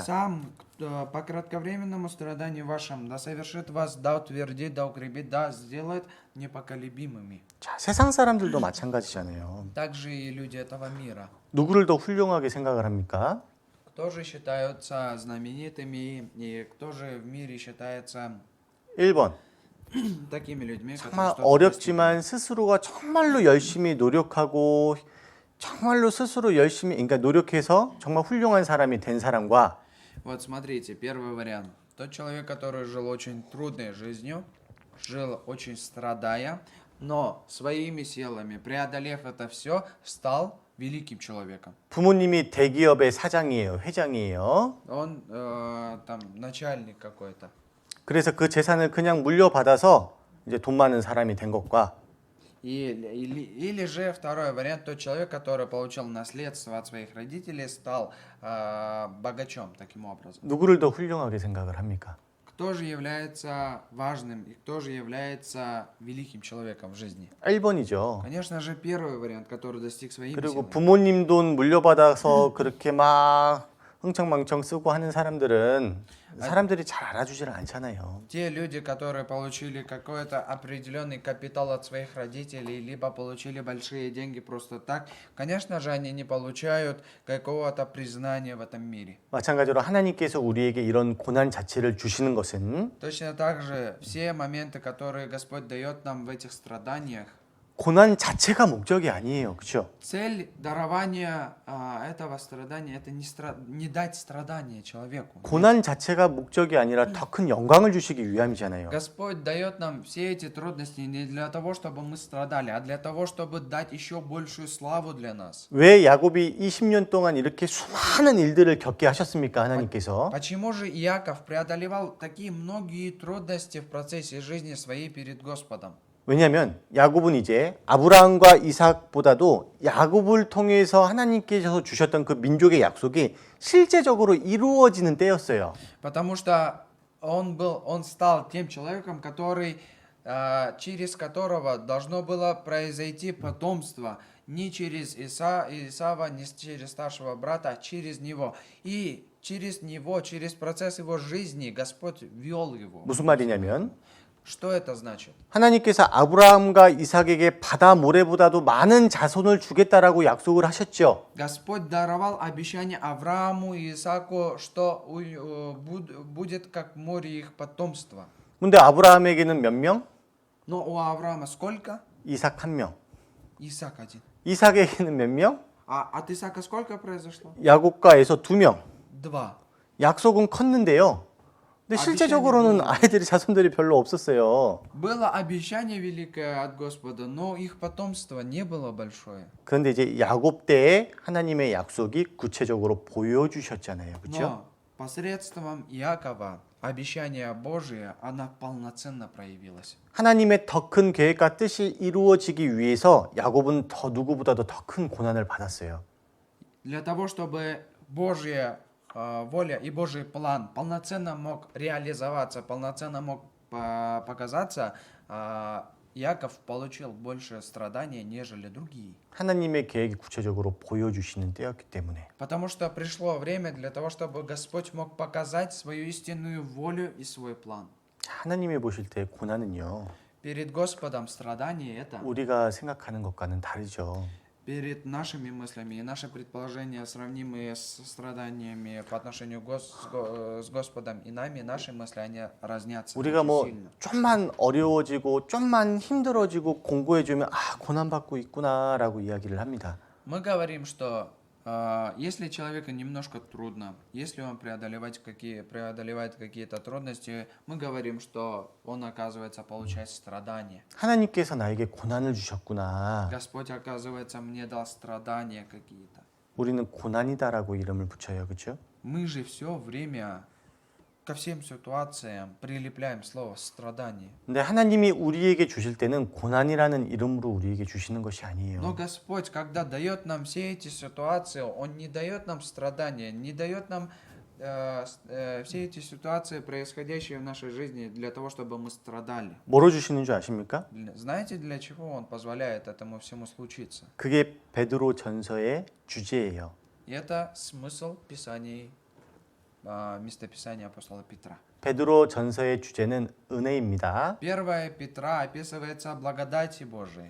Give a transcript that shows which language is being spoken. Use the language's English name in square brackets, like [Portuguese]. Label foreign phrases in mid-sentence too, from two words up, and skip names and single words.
[Russian] Сам по кратковременному страданию вашим да совершит вас, да утвердит, да укрепит, да сделает непоколебимыми. [Korean] 자, 세상 사람들도 마찬가지잖아요. [Russian] Также и люди этого мира. [Korean] 누구를 더 훌륭하게 생각을 합니까? [Russian] Кто же считаются знаменитыми и кто же в мире считается [Korean] 1번. [Russian] такими людьми, [Korean] 정말 [Russian] которые что-то [Korean] 어렵지만 스스로가 정말로 열심히 노력하고 정말로 스스로 열심히 그러니까 노력해서 정말 훌륭한 사람이 된 사람과 [Russian] Вот смотрите, первый вариант. Тот человек, который жил очень трудной жизнью, жил очень страдая, но своими силами, преодолев это все, стал великим человеком. [Korean] 부모님이 대기업의 사장이에요, 회장이에요. [Russian] Он там начальник какой-то. [Korean] 그래서 그 재산을 그냥 물려받아서 이제 돈 많은 사람이 된 것과 [Russian] Или же второй вариант, тот человек, который получил наследство от своих родителей, стал богачом таким образом. [Korean] 누구를 더 훌륭하게 생각을 합니까? [Russian] Кто же является важным и кто же является великим человеком в жизни? [Korean] 1번이죠. [Russian] Конечно же, первый вариант, который достиг своими [Korean] 그리고 [Russian] силами. [Korean] 부모님 돈 물려받아서 그렇게 막 흥청망청 쓰고 하는 사람들이 잘 알아주지를 않잖아요. [Russian] Те люди, которые получили какой-то определенный капитал от своих родителей, либо получили большие деньги просто так, конечно же, они не получают какого-то признания в этом мире. [Korean] 마찬가지로 하나님께서 우리에게 이런 고난 자체를 주시는 것은 [Russian] Точно так же все моменты, которые Господь дает нам в этих страданиях, [Korean] 고난 자체가 목적이 아니에요. 그렇죠? [Russian] цель дарования этого страдания это не дать страдания человеку. [Korean] 고난 자체가 목적이 아니라 더 큰 영광을 주시기 위함이잖아요. [Russian] Господь дает нам все эти трудности не для того, чтобы мы страдали, а для того, чтобы дать еще большую славу для нас. [Korean] 왜 야곱이 20년 동안 이렇게 수많은 일들을 겪게 하셨습니까? 하나님께서. [Russian] Почему же Иаков преодолевал такие многие трудности в процессе жизни своей перед Господом? [Korean] 왜냐하면 야곱은 이제 아브라함과 이삭보다도 야곱을 통해서 하나님께서 주셨던 그 민족의 약속이 실제적으로 이루어지는 때였어요. [Russian] Потому что он стал тем человеком, через которого должно было произойти потомство, не через Исава, не через старшего брата, а через него. И через него, через процесс его жизни Господь вел его. [Korean] 무슨 말이냐면 [Russian] Что это значит? [Korean] 하나님께서 아브라함과 이삭에게 바다 모래보다도 많은 자손을 주겠다라고 약속을 하셨죠. [Russian] Господь даровал обещание Аврааму и Исааку, что будет как море их потомства. [Korean] 근데 아브라함에게는 몇 명? [Russian] Но у Авраама сколько? [Korean] 이삭 한 명. [Russian] Исаак один. [Korean] 이삭에게는 몇 명? [Russian] А от Исаака сколько произошло? [Korean] 야곱과 에서 두 명. 2. 약속은 컸는데요. 근데 실제적으로는 아이들이 자손들이 별로 없었어요. [Russian] Было обещание великое от Господа, но их потомство не было большое. [Korean] 그런데 이제 야곱 때에 하나님의 약속이 구체적으로 보여주셨잖아요. 그렇죠? [Russian] Но посредством Иакова обещание Божие, оно полноценно проявилось. [Korean] 하나님의 더 큰 계획과 뜻이 이루어지기 위해서 야곱은 더 누구보다도 더 큰 고난을 받았어요. [Russian] Для того, чтобы Божья воля и Божий план полноценно мог реализоваться, полноценно мог показаться, Иаков получил больше страдания, нежели другие. [Korean] 하나님의 계획이 구체적으로 보여주시는 때였기 때문에. [Russian] Потому что пришло время для того, чтобы Господь мог показать свою истинную волю и свой план. [Korean] 하나님이 보실 때 고난은요. [Russian] Перед Господом страдание это [Korean] 우리가 생각하는 것과는 다르죠. [Russian] перед нашими мыслями, и наши предположения, сравнимые с страданиями по отношению с Господом и нами, наши мысли, они разнятся [Korean] 우리가 [Russian] очень [Korean] 뭐 [Russian] сильно. [Korean] 좀만 어려워지고 좀만 힘들어지고 공고해지면 아 고난받고 있구나라고 이야기를 합니다. [Russian] Мы говорим, что если человеку немножко трудно, если он преодолевает какие-то трудности, мы говорим, что он, оказывается, получает страдания. [Korean] 하나님께서 나에게 고난을 주셨구나. [Russian] Господь, оказывается, мне дал страдания какие-то. [Korean] 우리는 고난이다라고 이름을 붙여요. 그렇죠? [Russian] Мы же все время ко всем ситуациям прилепляем слово страдание. [Korean] 근데 하나님이 우리에게 주실 때는 고난이라는 이름으로 우리에게 주시는 것이 [Russian] Но [Korean] 아니에요. [Russian] Господь, когда дает нам все эти ситуации, Он не дает нам страдания, не дает нам все эти ситуации, происходящие в нашей жизни, для того, чтобы мы страдали. [Korean] 뭐로 주시는 줄 아십니까? [Russian] Знаете, для чего Он позволяет этому всему случиться? [Korean] 그게 베드로 전서의 주제예요. [Russian] И это смысл Писаний, местописания апостола Петра. [Korean] 베드로 전서의 주제는 은혜입니다. [Russian] 1 Петра описывается благодати Божией.